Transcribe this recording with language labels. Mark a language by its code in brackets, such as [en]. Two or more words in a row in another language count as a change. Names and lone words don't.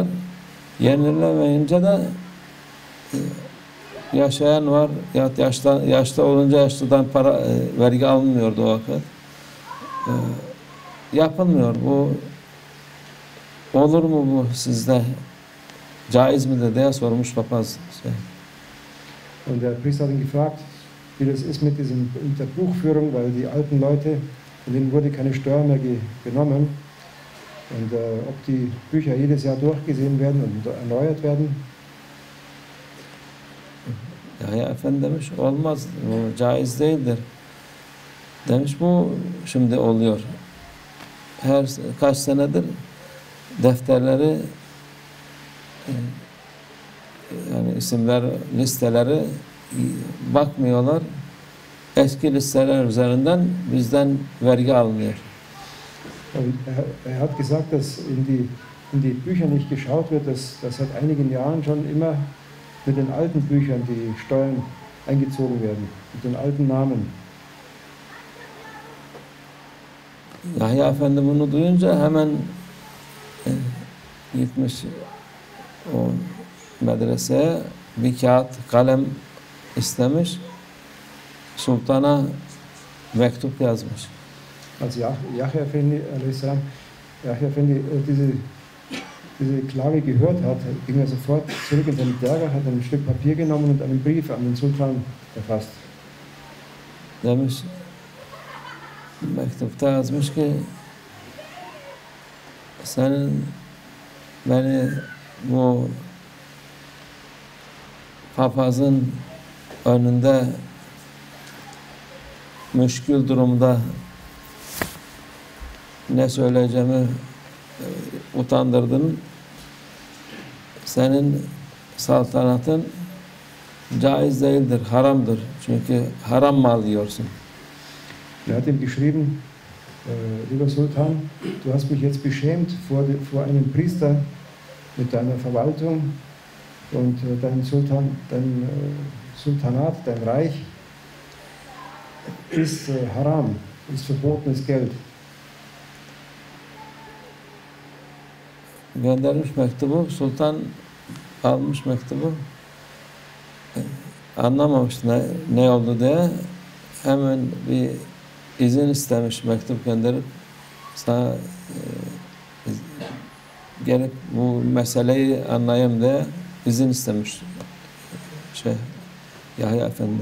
[tr] Yenilemeyince de yaşayan var, ya yaşlı olunca yaşlıdan vergi alınmıyordu o vakit. Yapılmıyor. Bu olur mu bu sizde? Caiz midir diye sormuş papaz. [de] Und der Priester hat ihn gefragt, wie das ist mit der Buchführung, weil die alten Leute, von denen wurde keine Steuer mehr genommen. Und ob die Bücher jedes Jahr durchgesehen werden und erneuert werden. [tr] Yahya Efendi demiş, olmaz, bu caiz değildir. Demiş, bu şimdi oluyor. Her kaç senedir defterleri, yani isimler, listeleri bakmıyorlar. Eski listeler üzerinden bizden vergi alınıyor. [de] Er hat gesagt, dass in die Bücher nicht geschaut wird, dass seit einigen Jahren schon immer mit den alten Büchern die Steuern eingezogen werden, mit den alten Namen. [tr] Yahya Efendi bunu duyunca hemen gitmiş o medreseye, bir kağıt, kalem istemiş, sultana mektup yazmış. [de] Als Yahya Effendi, Yahya Effendi diese Klage gehört hat, ging er sofort zurück in seine Derga, hat ein Stück Papier genommen und einen Brief an den Sultan verfasst. [tr] Demiş, mektupta yazmış ki, senin beni bu papazın önünde müşkül durumda ne söyleyeceğimi utandırdın. Senin saltanatın caiz değildir, haramdır. Çünkü haram mal yiyorsun. [de] Er hat ihm geschrieben, lieber Sultan, du hast mich jetzt beschämt vor einem Priester mit deiner Verwaltung und dein Sultanat, dein Reich ist haram, ist verbotenes Geld. [tr] Göndermiş mektubu, sultan almış mektubu. anlamamış ne oldu diye hemen bir izin istemiş, mektup gönderip sana gelip bu meseleyi anlayayım diye izin istemiş Yahya Efendi.